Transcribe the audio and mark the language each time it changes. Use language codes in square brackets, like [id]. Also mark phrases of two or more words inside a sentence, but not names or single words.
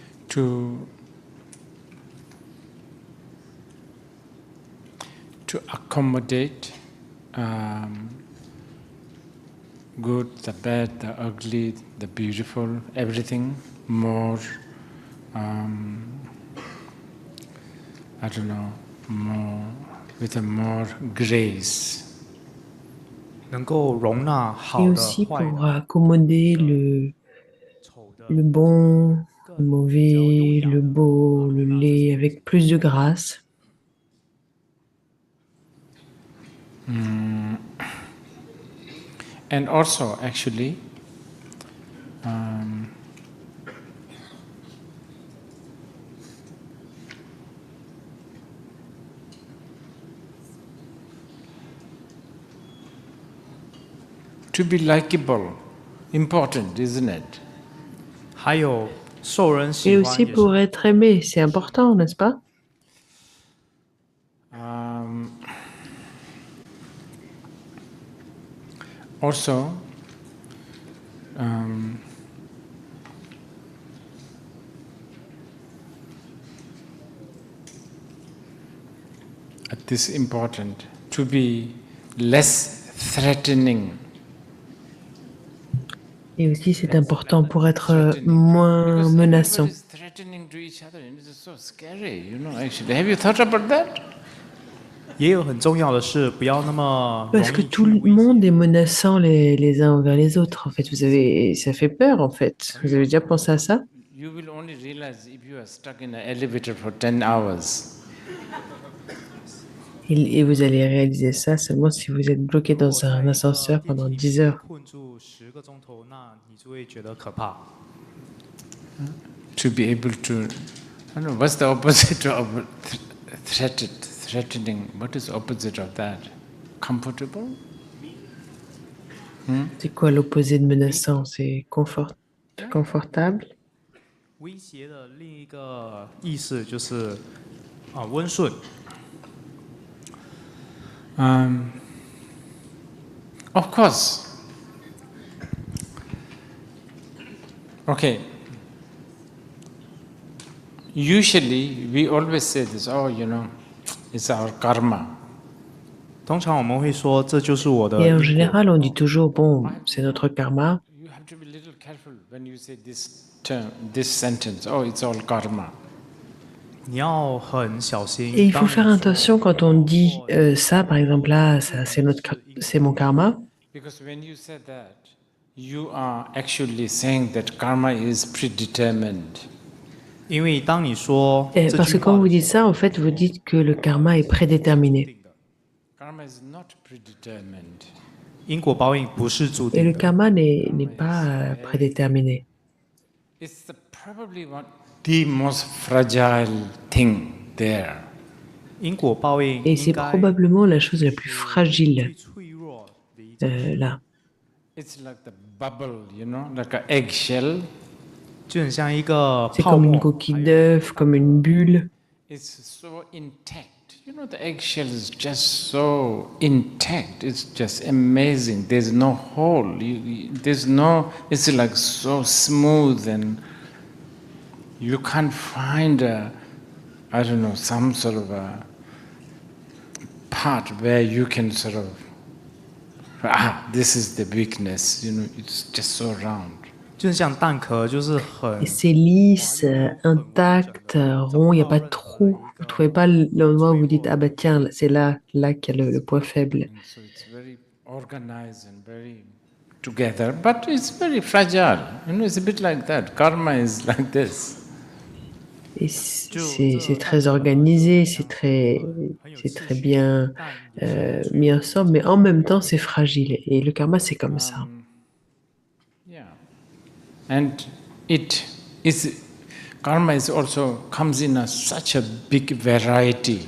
[en] to accommodate good, the bad, the ugly, the beautiful, everything more, I don't know, more with a more grace. [zh] 能够容纳 [fr] Et [zh] 好的、 [fr] aussi [zh] 坏 [fr] pour [zh] 的、 [fr] accommoder le [zh] 丑的、 [fr] le bon, le mauvais, le beau, le laid, avec plus de grâce. [en] And also, actually, to be likable, important, isn't it? [zh] 还有受人 [fr] Et [zh] 喜欢 [fr] aussi [zh] 也 [fr] pour [zh] 是 [fr] être aimé, c'est important, n'est-ce pas? [en] Also, this is important, to be less threatening. [fr] Et aussi c'est important pour être moins menaçant. [en] Everybody is threatening to each other, and it's so scary, you know, actually. Have you thought about that? [zh] 也有很重要的是不要那么容 [fr] Parce que [zh] 易 [fr] tout [zh] 去 [fr] le [zh] 威胁 [fr] monde est menaçant les uns envers les autres. En fait, ça fait peur, en fait. Vous avez déjà pensé à ça? [en] You will only realize if you are stuck in an elevator for 10 hours. [fr] Et vous allez réaliser ça seulement si vous êtes bloqué [zh] 如果 [fr] dans un [zh] 在一个 [fr] ascenseur [zh] 电 [fr] pendant [zh] 梯里 10 面 [fr] heures. [zh] 困住10个钟头，那你就会觉得可怕。 [en] To be able to, I don't know, what's the opposite of threatening? What is the opposite of that? Comfortable? [fr] C'est quoi l'opposé de menaçant? C'est confortable? [zh] 威胁的另一个意思就是温顺。 [en] Of course. Okay. Usually, we always say this, oh, you know, it's our karma. [zh] 通常我们会说这就是我的 [fr] Et en [zh] 因果。 [fr] général, on dit toujours, bon, c'est notre karma. [en] You have to be a little careful when you say this term, this sentence, oh, it's all karma. [zh] 你要很小心。 [fr] Et il faut [zh] 当你 [fr] faire [zh] 说 [fr] attention quand on dit ça, par exemple, là, ça, c'est mon karma. [en] Because when you say that, you are actually saying that karma is predetermined. [zh] 因为当你说 [fr] Et [zh] 这 [fr] parce [zh] 句 [fr] que quand [zh] 话 [fr] vous [zh] 的 [fr] dites [zh] 时候， [fr] ça, en fait, vous dites que le karma est prédéterminé. [en] Karma is not predetermined. [zh] 因果报应不是注 [fr] Et le [zh] 定的， [fr] karma n'est pas prédéterminé. [en] It's probably the most fragile thing there. [zh] 因果报应 [fr] Et [zh] 应 [fr] c'est [zh] 该 [fr] probablement la chose la plus [zh] 最 [fr] fragile [zh] 脆弱的一件事， [fr] là. [en] It's like the bubble, you know, like an eggshell. [zh] 就很像一个 [fr] C'est [zh] 泡 [fr] comme une [zh] 沫， [fr] coquille d'œuf, comme une bulle. [en] It's so intact. You know, the eggshell is just so intact. It's just amazing. There's no hole. There's no. It's like so smooth, and you can't find I don't know, some sort of a part where you can sort of this is the weakness. You know, it's just so round. [zh] 就很像蛋壳，就是很 [fr] Et c'est lisse, intact, rond, il n'y a pas de trou. Vous ne trouvez pas l'endroit où vous dites, ah bah tiens, c'est là qu'il y a le point faible. [en] And so it's very organized and very together, but it's very fragile. You know, it's a bit like that. Karma is like this. [fr] Et c'est très organisé, c'est très bien mis ensemble, mais en même temps, c'est fragile. Et le karma, c'est comme ça. [en] Yeah. And karma is also comes in such a big variety.